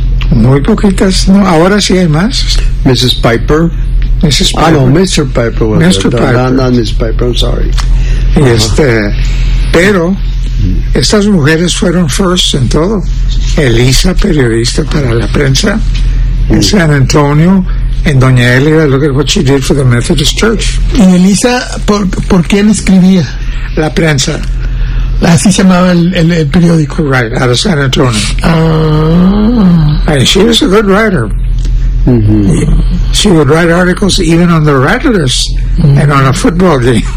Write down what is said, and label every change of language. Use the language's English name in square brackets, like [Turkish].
[Spanish] Muy poquitas, ¿no? Ahora sí hay más. [English] Mrs. Piper. Mrs. Piper. Ah, no, Mr. Piper. Mr. Piper. No, Mrs. Piper, I'm sorry. Uh-huh. [Spanish] Pero estas mujeres fueron first en todo. Elisa, periodista para la prensa. En San Antonio, en Doña Elida, [English] look at what she did for the Methodist Church. [Spanish] ¿Y Elisa, por quién escribía? La prensa. Así se llamaba el periódico. [English] Right, out of San Antonio. Ah. And she was a good writer. Mm-hmm. She would write articles even on the Rattlers and on a football game.